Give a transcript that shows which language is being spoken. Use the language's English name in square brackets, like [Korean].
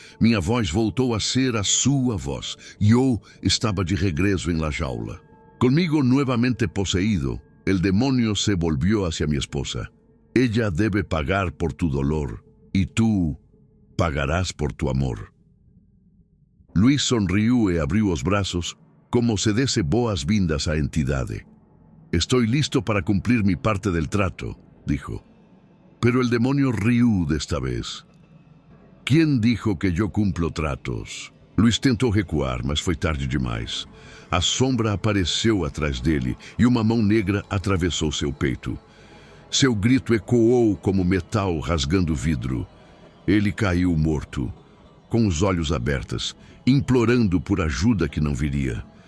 [Portuguese] Minha voz voltou a ser a sua voz. [Spanish] Yo estaba de regreso en la jaula. Conmigo nuevamente poseído, el demonio se volvió hacia mi esposa. Ella debe pagar por tu dolor, y tú pagarás por tu amor. [Portuguese] Luis sonrió e abriu os braços, como se desse boas-vindas à entidade. [Spanish] Estoy listo para cumplir mi parte del trato, dijo. Pero el demonio rió desta vez. ¿Quién dijo que yo cumplo tratos? [Portuguese] Luis tentou recuar, mas foi tarde demais. A sombra apareceu atrás dele e uma mão negra atravessou seu peito. Seu grito ecoou como metal rasgando vidro. Ele caiu morto, com os olhos abertos, implorando por ajuda que não viria.